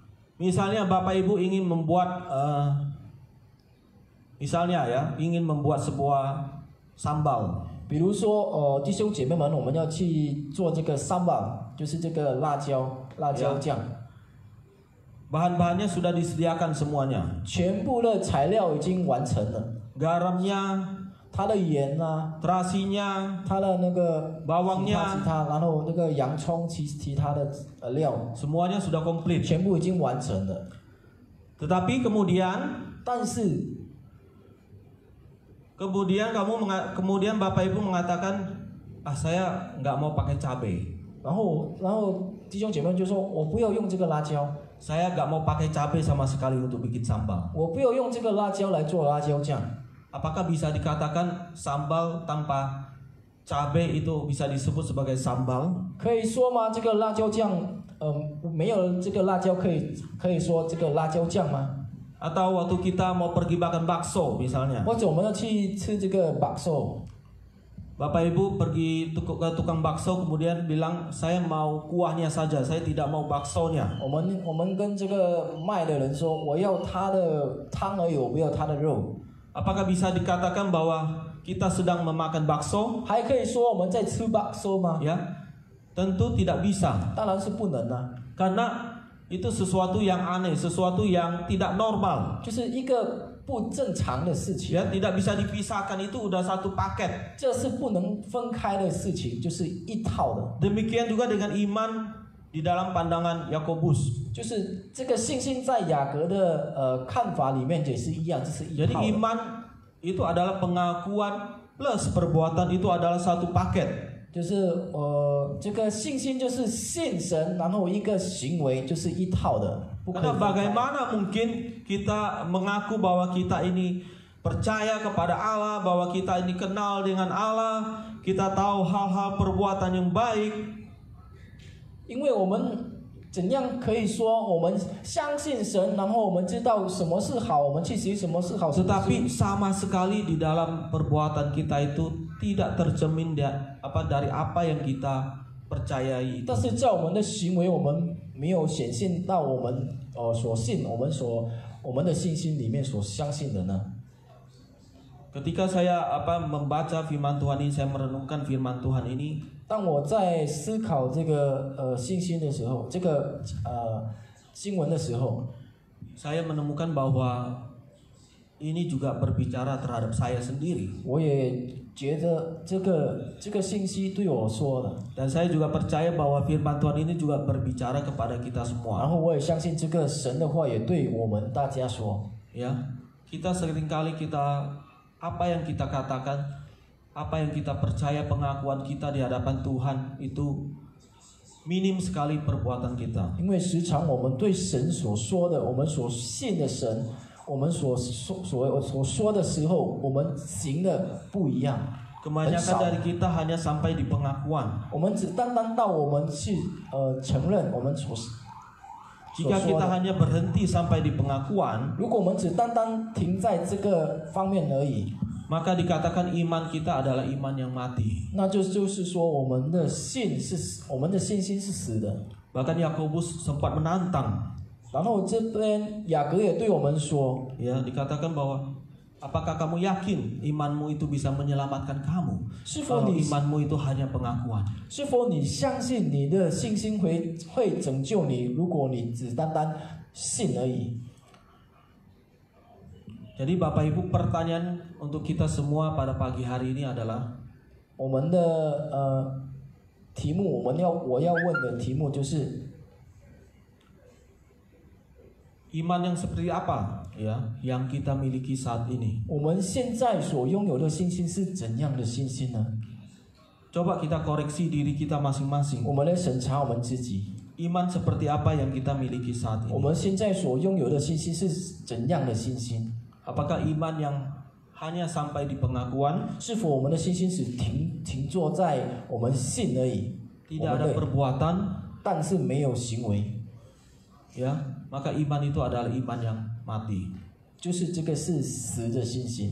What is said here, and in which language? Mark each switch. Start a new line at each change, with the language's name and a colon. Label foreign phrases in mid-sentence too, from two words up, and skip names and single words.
Indonesian: Misalnya Bapak Ibu ingin membuat Misalnya ya, ingin membuat sebuah sambal.
Chinese: 比如说，弟兄姐妹们，我们要去做这个sambal，就是这个辣椒酱，
Indonesian: Bahan-bahannya sudah disediakan semuanya.
Chinese: 全部的材料已经完成了，
Indonesian: Garamnya,
Chinese: 它的盐啊，
Indonesian: terasinya,
Chinese: 它的那个
Indonesian: bawangnya,
Chinese: 其他，然后那个洋葱，其他的料，
Indonesian: semuanya sudah komplit.
Chinese: 全部已经完成了。
Indonesian: Tetapi kemudian
Chinese: 但是
Indonesian: kemudian Bapak Ibu mengatakan, saya nggak mau pakai cabai.
Chinese: 然后弟兄姐妹就说，我不要用这个辣椒，
Indonesian: Saya nggak mau pakai cabai sama sekali untuk bikin sambal.
Chinese: 我不要用这个辣椒来做辣椒酱。
Indonesian: Apakah bisa dikatakan sambal tanpa cabai itu bisa disebut sebagai sambal?
Chinese: 可以说吗？这个辣椒酱，没有这个辣椒可以说这个辣椒酱吗？
Indonesian: Atau waktu kita mau pergi makan bakso misalnya,
Chinese: 或者我们要去吃这个 bakso，
Indonesian: Bapak Ibu pergi ke tukang bakso kemudian bilang saya mau kuahnya saja, saya tidak mau baksonya.
Chinese: 我们跟这个卖的人说，我要它的汤而已，我不要它的肉。
Indonesian: Apakah bisa dikatakan bahwa kita sedang memakan bakso?
Chinese: 还可以说我们在吃bakso吗？
Indonesian: Ya, tentu tidak bisa.
Chinese: 当然是不能啊，
Indonesian: Karena itu sesuatu yang aneh, sesuatu yang tidak normal.
Chinese: 就是一个不正常的事情，
Indonesian: Ya, tidak bisa dipisahkan, itu udah satu paket.
Chinese: 这是不能分开的事情，就是一套的。
Indonesian: Demikian juga dengan iman di dalam pandangan Yakobus.
Chinese: 就是这个信心在雅各的看法里面也是一样，这是一
Indonesian: Jadi
Chinese: 套的。
Indonesian: iman itu adalah pengakuan plus perbuatan, itu adalah satu paket.
Chinese: 就是这个信心就是信神，然后一个行为就是一套的，不可以
Indonesian: Karena
Chinese: 分开。
Indonesian: bagaimana mungkin kita mengaku bahwa kita ini percaya kepada Allah, bahwa kita ini kenal dengan Allah, kita tahu hal-hal perbuatan yang baik,
Chinese: 因为我们怎样可以说我们相信神，然后我们知道什么是好，我们去学什么是好，什么是
Indonesian: tetapi sama sekali di dalam perbuatan kita itu tidak tercermin dari apa yang kita percayai.
Chinese: 但是在我们的行为，我们没有显现到我们所信，我们的信心里面所相信的呢？
Indonesian: Ketika saya membaca firman Tuhan ini, saya merenungkan firman Tuhan ini,
Chinese: 当我在思考这个信心的时候，这个经文的时候，
Indonesian: saya menemukan bahwa ini juga berbicara terhadap saya sendiri.
Chinese: 我也觉得这个信息对我说了，
Indonesian: Dan saya juga percaya bahwa firman Tuhan ini juga berbicara kepada kita
Chinese: 然
Indonesian: semua.
Chinese: 后我也相信这个神的话也对我们大家说。
Indonesian: Ya, kita seringkali apa yang kita katakan, apa yang kita percaya, pengakuan kita di hadapan Tuhan itu minim sekali perbuatan kita.
Chinese: 因为时常我们对神所说的，我们所信的神，我们所说的时候，我们行的不一样。
Indonesian: Kebanyakan dari kita hanya sampai di pengakuan.
Chinese: 我们只单到我们去承认我们所
Indonesian: Jika
Chinese: 说
Indonesian: kita
Chinese: 的。
Indonesian: hanya berhenti sampai di pengakuan,
Chinese: 如果我们只单停在这个方面而已，
Indonesian: maka dikatakan iman kita adalah iman yang mati.
Chinese: 那就是说我们的信心是死的。
Indonesian: Bahkan Yakobus sempat menantang,
Chinese: 然后这边雅各也对我们说，
Indonesian: ya, dikatakan bahwa apakah kamu yakin imanmu itu bisa menyelamatkan kamu?
Chinese: 是否
Indonesian: Kalau
Chinese: 你
Indonesian: imanmu itu hanya pengakuan.
Chinese: 是否你相信你的信心会拯救你？如果你只单信而已。
Indonesian: Jadi Bapak Ibu, pertanyaan untuk kita semua pada pagi hari ini adalah,
Chinese: 我们的题目，我要问的题目就是，
Indonesian: iman yang seperti apa ya yang kita miliki saat ini?
Chinese: 我们现在所拥有的信心是怎样的信心呢？
Indonesian: Coba kita koreksi diri kita masing-masing.
Chinese: 我们来审查我们自己，
Indonesian: Iman seperti apa yang kita miliki saat
Chinese: 我
Indonesian: ini?
Chinese: 们现在所拥有的信心是怎样的信心？
Indonesian: Apakah iman yang hanya sampai di pengakuan,
Chinese: 是否我们的信心只停坐在我们信而已，
Indonesian: tidak ada perbuatan,
Chinese: 但是没有行为，
Indonesian: ya, maka iman itu adalah iman yang mati.
Chinese: 就是这个是死的信心。